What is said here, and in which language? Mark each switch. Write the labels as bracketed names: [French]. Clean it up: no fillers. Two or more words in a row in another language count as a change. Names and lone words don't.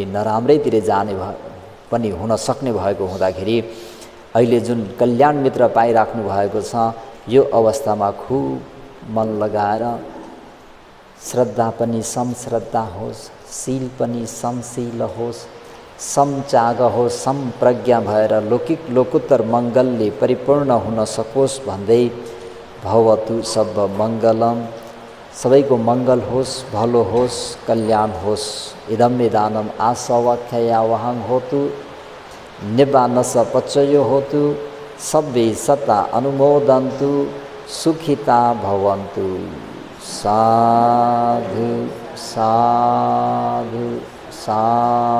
[Nepali] नराम्रैतिर जाने पनि हुन सक्ने भएको हुँदाखेरि अहिले जुन कल्याण मित्र पाइराख्नु भएको छ यो अवस्थामा खुब मन लगाएर श्रद्धा पनि समश्रद्धा होस्, शील पनि समशील होस्, समत्याग होस्, समप्रज्ञा भएर लौकिक लोकोत्तर मङ्गलले परिपूर्ण हुन सकोस् भन्दै [Pali] भवतु सब मङ्गलम, [Nepali] सबैको मङ्गल होस्, भलो होस्, कल्याण होस्। [Pali] इदं दानम आसवाख्या वहं होतु निब्बानस पचयो होतु सब्बे सता अनुमोदन्तु सुखिता भवन्तु। साधु साधु साधु।